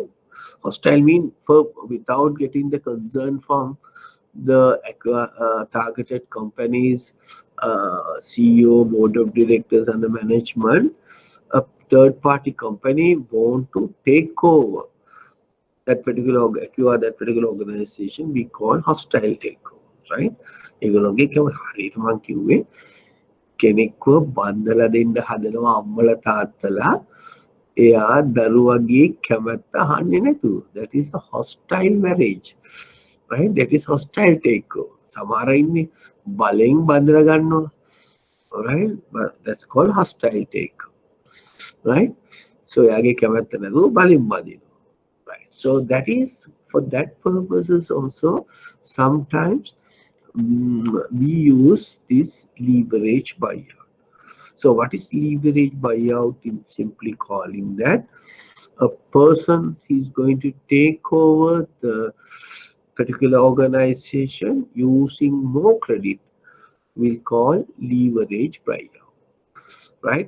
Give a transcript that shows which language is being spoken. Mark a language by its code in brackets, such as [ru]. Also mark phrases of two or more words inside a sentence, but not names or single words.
[en] Hostile mean for without getting the concern from the targeted companies, CEO, board of directors, and the management. A third party company want to take over that particular acquire that particular organization. We call hostile takeover, right? [si] ඒගොල්ලෝගේ හරියට මං කිව්වේ කෙනෙක්ව බන්දලා දෙන්න හදනවා අම්මලා තාත්තලා එයා දරුවගේ කැමැත්ත අහන්නේ නැතුව. [en] That is a hostile marriage, right? That is hostile takeover. [si] සමහර ඉන්නේ බලෙන් බන්දලා ගන්නවා, [en] right? But that's called hostile takeover, right? [si] So එයාගේ කැමැත්ත නැතුව බලෙන් බදිනවා. [en] So that is for that purposes also sometimes we use this leverage buyout. So what is leverage buyout? In simply calling that a person is going to take over the particular organization using more credit, we'll call leverage buyout, right?